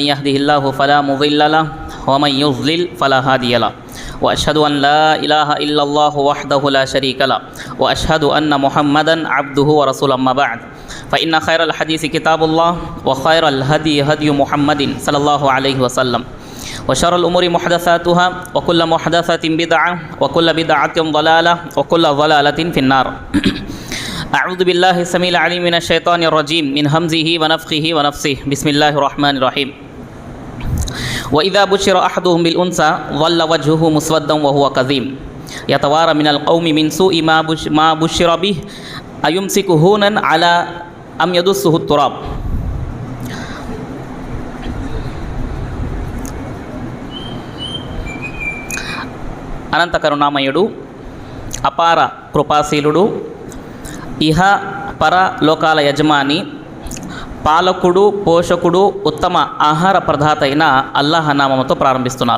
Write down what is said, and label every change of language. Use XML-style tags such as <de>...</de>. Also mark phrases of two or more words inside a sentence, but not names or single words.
<ar>يهده الله فلا مضل له ومن يضلل فلا هادي له وأشهد أن لا إله إلا الله وحده لا شريك له وأشهد أن محمدا عبده ورسوله أما بعد فإن خير الحديث كتاب الله وخير الهدي هدي هدي محمد صلى الله عليه وسلم وشر الأمور محدثاتها وكل محدثة بدعة وكل بدعة ضلالة وكل ضلالة في النار. أعوذ بالله السميع العليم من الشيطان الرجيم من همزه ونفخه ونفسه. بسم الله الرحمن الرحيم. وإذا بشر أحدهم بالأنثى ظل وجهه مسودا وهو كظيم يتوارى من القوم من سوء ما بشر به أيمسكه هونا على أم يدسه التراب.</ar> <te>అనంత కరుణామయుడు, అపార కృపాశీలుడు, ఇహ పర లోకాల యజమాని, పాలకుడు, పోషకుడు, ఉత్తమ ఆహార ప్రదాత అయిన అల్లాహ్ నామముతో ప్రారంభిస్తున్నారు.</te>